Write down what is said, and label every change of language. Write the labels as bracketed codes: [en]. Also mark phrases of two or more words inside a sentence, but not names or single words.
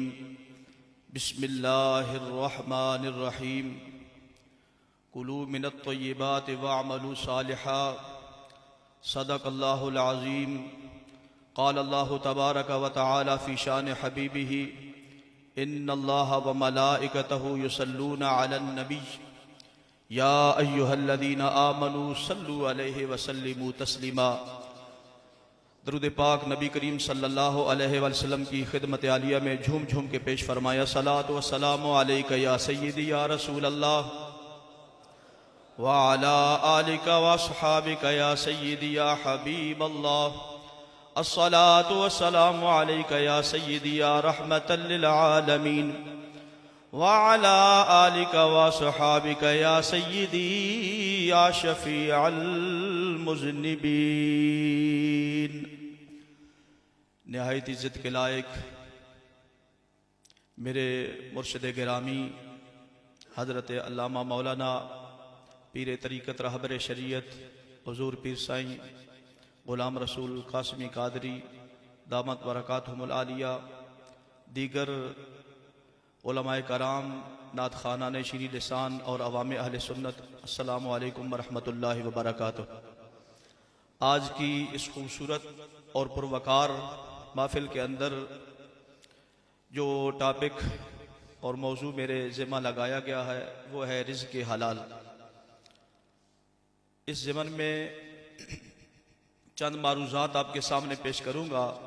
[ar] بسم الله الرحمن الرحيم. كلوا من الطيبات واعملوا صالحا. صدق الله العظيم. قال الله تبارك وتعالى في شأن حبيبه إن الله وملائكته يصلون على النبي يا أيها الذين آمنوا صلوا عليه وسلموا تسليما. [ur] درود پاک نبی کریم [ar] صلى الله عليه وسلم [ur] کی خدمت عالیہ میں جھوم جھوم کے پیش فرمایا. [ar] الصلاة والسلام عليك يا سيدي يا رسول الله وعلى آلك وأصحابك يا سيدي يا حبيب الله. الصلاة والسلام عليك يا سيدي يا رحمة للعالمين وعلى آلك وأصحابك يا سيدي يا شفيع المذنبين. [ur] نہایت عزت کے لائق میرے مرشد گرامی حضرت علامہ مولانا پیر طریقت رہبر شریعت حضور پیر سائیں غلام رسول قاسمی قادری [ar] دامت بركاتهم العالية, [ur] دیگر علمائے کرام، نعت خوانان شیریں لسان اور عوام اہل سنت, [ar] السلام عليكم ورحمة الله وبركاته. [ur] آج کی اس خوبصورت اور پروقار محفل کے اندر جو ٹاپک اور موضوع میرے ذمہ لگایا گیا ہے وہ ہے رزق حلال. اس ضمن میں چند معروضات آپ کے سامنے پیش کروں گا.